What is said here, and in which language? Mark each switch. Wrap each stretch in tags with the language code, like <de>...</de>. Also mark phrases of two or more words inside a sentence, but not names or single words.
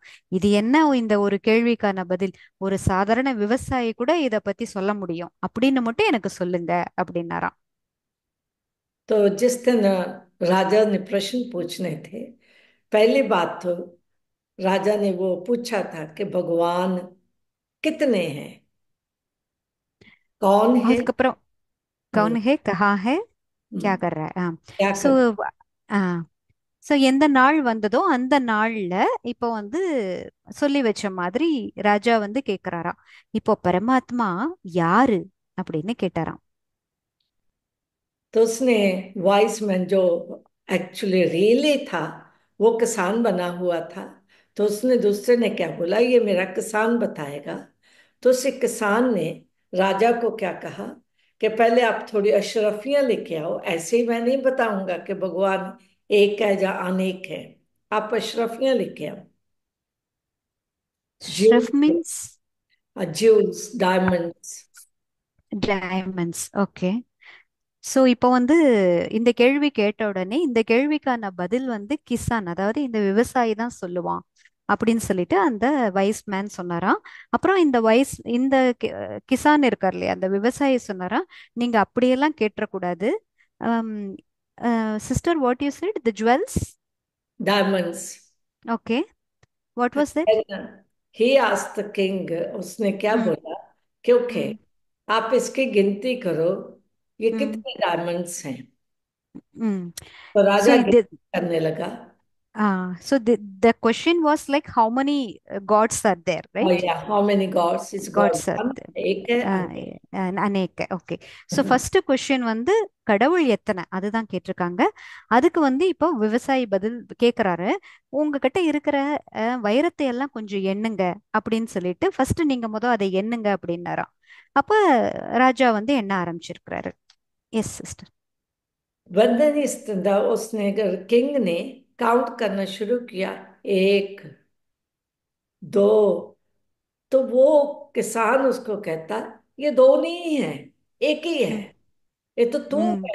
<ta>இது என்ன இந்த ஒரு கேள்விக்கான பதில், ஒரு சாதாரண விவசாயி கூட இத பத்தி சொல்ல முடியும் அப்படின்னு மட்டும் எனக்கு சொல்லுங்க அப்படின்னாராம்.</ta> <hi>तो जिस दिन राजा ने प्रश्न पूछने थे, पहली बात तो राजा ने वो पूछा था कि भगवान कितने हैं, कौन है।</hi> <ta>அதுக்கப்புறம் हम्म,</ta> <hi>कौन है कहाँ है क्या हम्म, कर रहा है, क्या ஸோ कर।</hi> <ta>ஸோ எந்த நாள் வந்ததோ அந்த நாள்ல இப்போ சொல்லி வச்ச மாதிரி ராஜா கேக்குறாராம், இப்போ பரமாத்மா யாரு அப்படின்னு கேட்டாராம்.</ta> <hi>तो उसने</hi> <en>wise man</en> <hi>जो एक्चुअली रियली था वो किसान बना हुआ था। तो उसने दूसरे ने क्या बोला, ये मेरा किसान बताएगा। तो उस किसान ने राजा को क्या कहा कि पहले आप थोड़ी अशरफियां लेके आओ, ऐसे ही मैं नहीं बताऊंगा कि भगवान एक है या अनेक है। आप अशरफियां लेके आओ, ஷ்ரஃப்</hi> <en>ज्यूस, மீன்ஸ் jewels diamonds. Diamonds. Okay.</en> <ta>ஸோ இப்போ இந்த கேள்வி கேட்ட உடனே இந்த கேள்விக்கான பதில் கிசான், அதாவது இந்த விவசாயி தான் சொல்லுவான் அப்படின்னு சொல்லிட்டு அந்த</ta> <en>wise man</en> <ta>சொன்னாராம். அப்புறம் இந்த கிசான் இருக்கார் இல்லையா, அந்த விவசாயி சொன்னாராம், நீங்க அப்படியெல்லாம் கேட்டக்கூடாது. சிஸ்டர்,</ta> <en>What you said, the jewels. डायमंड्स। Okay, what was that? He asked the king,</en> <hi>उसने क्या ம் बोला कि ओके, ம் आप इसकी गिनती करो, ये ம் कितने डायमंड्स हैं। ம். तो ஸோ राजा गिनती करने लगा।</hi> <en>so the question was like how many gods are there,</en> <hi>और</hi> <en>right? या how many gods, is god காட்ஸ் वन,</en> <hi>एक है ஆஹ் अनेक।</hi> <ta>அநேக. ஓகே. ஸோ</ta> <en>first question</en> <ta>கடவுள் எத்தனை அதுதான் கேட்டிருக்காங்க. அதுக்கு இப்போ விவசாயி பதில் கேட்குறாரு, உங்ககிட்ட இருக்கிற வைரத்தை எல்லாம் கொஞ்சம் எண்ணுங்க அப்படின்னு சொல்லிட்டு ஃபர்ஸ்ட் நீங்க அதை எண்ணுங்க அப்படின்னாராம். அப்ப ராஜா எண்ண ஆரம்பிச்சிருக்கிறாரு.</ta> <en>yes sister.</en> <hi>वंदन स्तंदा, उसने किंग ने काउंट करना शुरू किया, एक, दो। तो वो किसान उसको कहता, ये दो नहीं है, एक ही है। ம் ये तो तू ம்</hi>